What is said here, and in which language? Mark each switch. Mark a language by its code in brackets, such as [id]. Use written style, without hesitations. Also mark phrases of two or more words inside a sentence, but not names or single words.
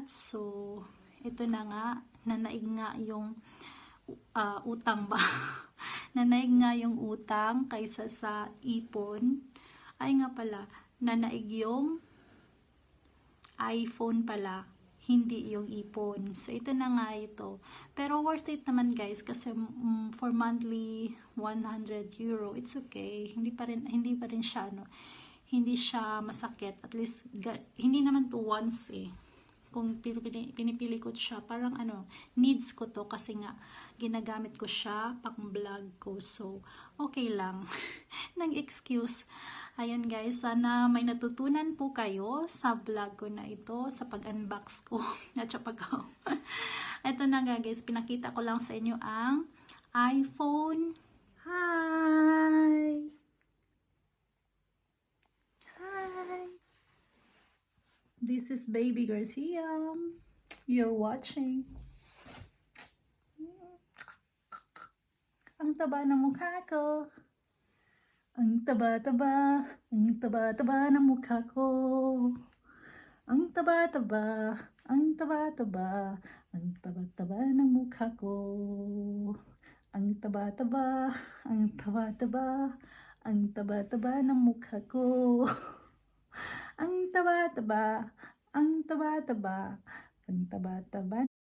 [tl] So, ito na nga, nanaig nga yung utang ba? Nanaig nga yung utang kaysa sa ipon. Ay nga pala, nanaig yung iPhone pala, hindi yung ipon. So, ito na nga ito. Pero [en] worth it [tl] naman guys kasi [en] for monthly 100 euro, it's okay. [tl] Hindi pa rin siya, no? Hindi siya masakit. [en] At least, [tl] hindi naman to once eh. Kung pinipili ko siya, parang needs ko to kasi nga, ginagamit ko siya pang vlog ko. So, okay lang. Nang excuse. Ayun guys, sana may natutunan po kayo sa vlog ko na ito, sa pag-unbox ko. At sa ito na nga guys, pinakita ko lang sa inyo ang iPhone. [en] Hi! This is Baby Garcia. You're watching. [tl] Ang taba ng mukha ko. Ang taba-taba. Ang taba-taba ng mukha ko. Ang taba-taba. Ang taba-taba. Ang taba-taba ng mukha ko. Ang taba-taba. Ang taba-taba. Ang taba-taba ng mukha ko. Ang taba-taba, ang taba-taba, ang taba-taba